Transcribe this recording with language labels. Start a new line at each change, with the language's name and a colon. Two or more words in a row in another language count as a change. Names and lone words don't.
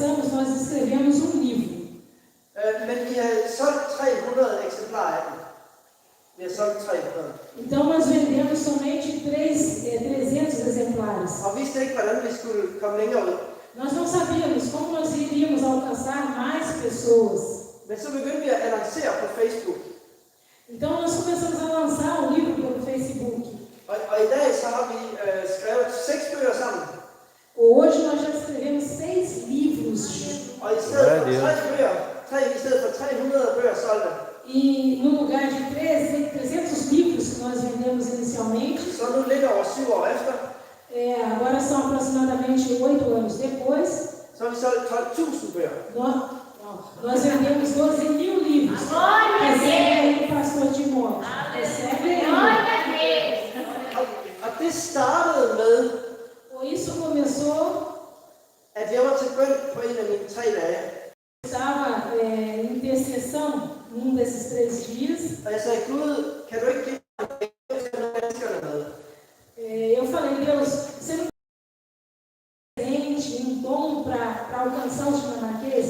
Portuguese: nós escrevemos um livro.
Danish: Men vi har solgt 300 eksemplarer af den. Vi har solgt 300.
Portuguese: Então nós vendemos somente 300 exemplares.
Danish: Og vidste ikke, hvordan vi skulle komme længere ud.
Portuguese: Nós não sabíamos como nós iríamos alcançar mais pessoas.
Danish: Men så begyndte vi at annoncere på Facebook.
Portuguese: Então nós começamos a lançar o livro pelo Facebook.
Danish: Og i dag så har vi skrevet 6 bøger sammen.
Portuguese: Hoje nós já escrevemos 6 livros.
Danish: Og i stedet for 300 bøger solgte,
Portuguese: E no lugar de 300 livros que nós vendemos inicialmente,
Danish: så nu lidt over 7 år efter,
Portuguese: agora são aproximadamente 8 anos depois,
Danish: så har vi solgt 12.000 bøger.
Portuguese: nós vendemos 12.000 livros. Recebe aí o pastor Timóteo. Recebe aí.
Danish: Og det startede med,
Portuguese: Og isso começou,
Danish: at jeg var til bøn på en af mine 3 dage.
Portuguese: eu estava em intercessão num desses 3 dias.
Danish: Og jeg sagde, Gud, kan du ikke give mig en gave til nogle danskerne med?
Portuguese: Eu falei, Deus, você não tem um dom para alcançar os dinamarqueses?